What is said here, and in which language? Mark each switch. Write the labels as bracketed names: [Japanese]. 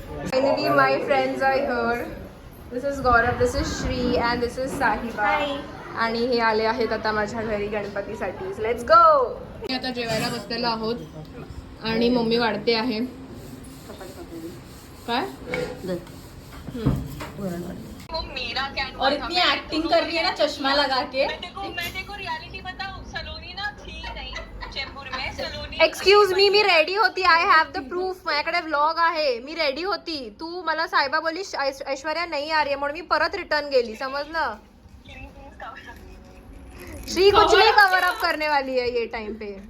[English] Finally my friends are here. This is Gaurav, this is Shri and this is Sahiba. [Marathi] आणि हे आले आहेत आता माझ्या घरी गणपतीसाठी. [English] Let's go. [Marathi] मी आता जेवायला बसलेलो आहोत आणि मम्मी वाढते आहे. काय? [Hindi] और इतनी एक्टिंग कर रही है ना चश्मा लगा के. मैं देखो रियलिटी बताऊं, सलोनी ना थी नहीं चेंबूर में. सलोनी [Marathi] एक्सक्यूज मी रेडी होती. [English] I have the proof. [Marathi] माझ्याकडे व्लॉग आहे. मी रेडी होती. तू मला सायबा बोली ऐश्वर्या नाही [Hindi] आ रही है [Marathi] म्हणून मी परत रिटर्न गेली, समजलं. [Hindi] श्री कुछ नहीं कवर अप करने वाली है ये टाइम पे.